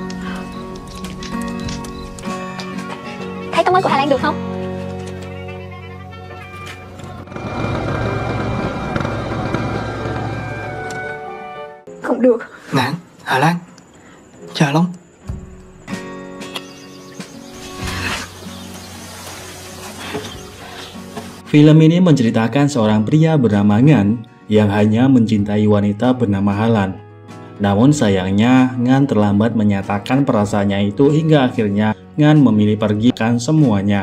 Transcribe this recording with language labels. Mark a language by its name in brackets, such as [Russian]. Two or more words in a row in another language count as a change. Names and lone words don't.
[Vietnamese] Thấy tóc mới của Hà Lan được không? Không được. Ngạn, Hà Lan, Trà Long. [Indonesian] Film ini menceritakan seorang pria bernama Ngan yang hanya mencintai wanita bernama Halan. Namun sayangnya Ngan terlambat menyatakan perasaannya itu hingga akhirnya Ngan memilih pergikan semuanya.